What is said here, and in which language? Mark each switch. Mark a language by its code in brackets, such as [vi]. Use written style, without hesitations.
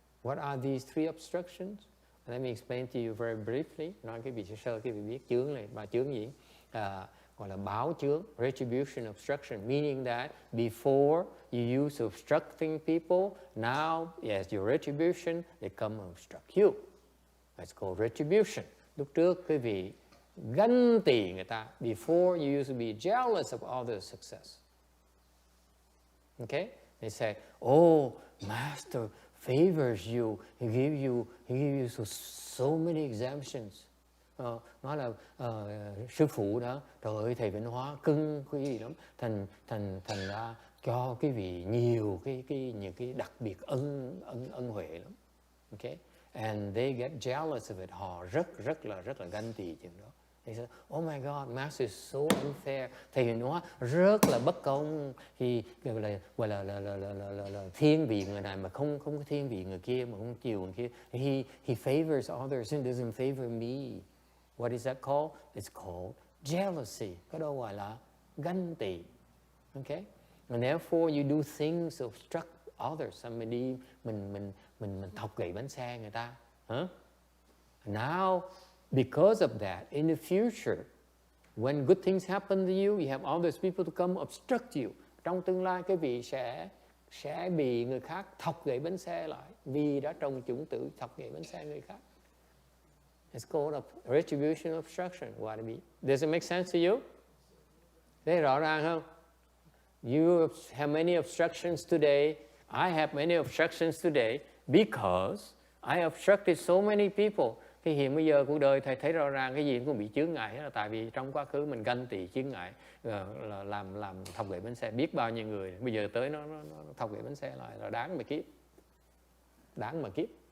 [en] What are these three obstructions? Let me explain to you very briefly. [vi] Nói cái vị sơ cái vị biết chướng này, ba chướng gì? Gọi là báo chướng, [en] retribution obstruction, meaning that before you use obstructing people, now as your retribution, they come and obstruct you. That's called retribution. [vi] Lúc trước cái vị ganh tị người ta, [en] before you used to be jealous of others' success. Okay? They say, oh, Master favors you, he give you so many exemptions. [vi] Nói là sư phụ đó, trời ơi thầy Vĩnh Hóa cưng cái gì lắm, thành ra cho cái vị nhiều những cái đặc biệt ân huệ lắm. [en] Okay? And they get jealous of it. [vi] Họ rất là ganh tị chuyện đó. [en] They say, oh my God, Master is so unfair. [vi] Thầy Vĩnh Hóa rất là bất công. Thì gọi là thiên vị người này mà không có thiên vị người kia, mà không chiều người kia. [en] He favors others and doesn't favor me. What is that called? It's called jealousy. [vi] Cái đó gọi là ganh tị. [en] Okay? And therefore you do things to obstruct others. [vi] Mình đi mình thọc gậy bánh xe người ta. [en] Now, because of that, in the future, when good things happen to you have others people to come obstruct you. [vi] Trong tương lai cái vị sẽ bị người khác thọc gậy bánh xe lại vì đã trồng chủng tử thọc gậy bánh xe người khác. [en] It's called a retribution obstruction. What it mean? Does it make sense to you? [vi] Thấy rõ ràng không? [en] You have many obstructions today. I have many obstructions today because I obstructed so many people. [vi] Cái hiện bây giờ cuộc đời thầy thấy rõ ràng cái gì cũng bị chướng ngại là tại vì trong quá khứ mình ganh tị chướng ngại là làm thọc gậy bánh xe biết bao nhiêu người. Bây giờ tới nó thọc gậy bánh xe lại là đáng mà kiếp.